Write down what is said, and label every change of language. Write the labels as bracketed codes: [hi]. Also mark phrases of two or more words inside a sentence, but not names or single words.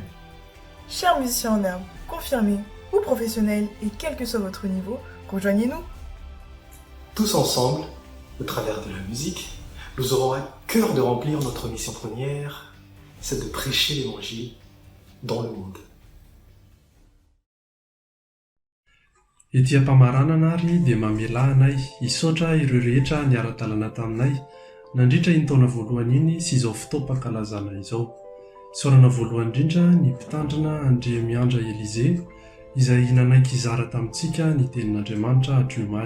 [fr] Chers musiciens en herbe, confirmés ou professionnels et quel que soit votre niveau, rejoignez-nous. Tous ensemble, au travers de la musique, nous aurons à cœur de remplir notre mission première, c'est de prêcher l'évangile dans le monde. [mg] Ety ampamaranana ary dia mamela anay hisaotra ireo rehetra niara-dalana taminay nandritra iny taona voalohany iny sy izao fotoam-pankalazana izao. Isaorana voalohany indrindra ny mpitandrina Andriamiandra Elize izay nanaiky izara tamintsika ny tenin'Andriamanitra Adriomaly.